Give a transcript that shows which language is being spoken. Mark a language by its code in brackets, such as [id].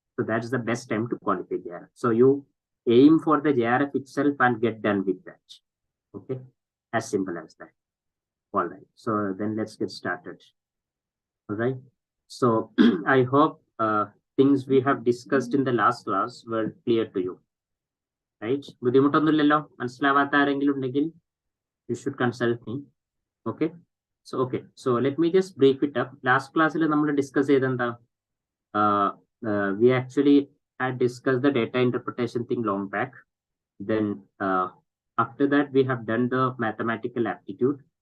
[en] So that's the best time to qualify JRF. So you aim for the JRF itself and get done with that. Okay, as simple as that. All right, so then let's get started. All right, so I hope things we have discussed in the last class were clear to you. Right? [ml] ബുദ്ധിമുട്ടൊന്നുമില്ലല്ലോ മനസ്സിലാവാത്ത ആരെങ്കിലും ഉണ്ടെങ്കിൽ [en] you should consult me. Okay, so let me just brief it up. Last class [ml] നമ്മൾ discuss ചെയ്തെന്താ, [en] we actually had discussed the data interpretation thing long back. Then after that we have done the mathematical aptitude.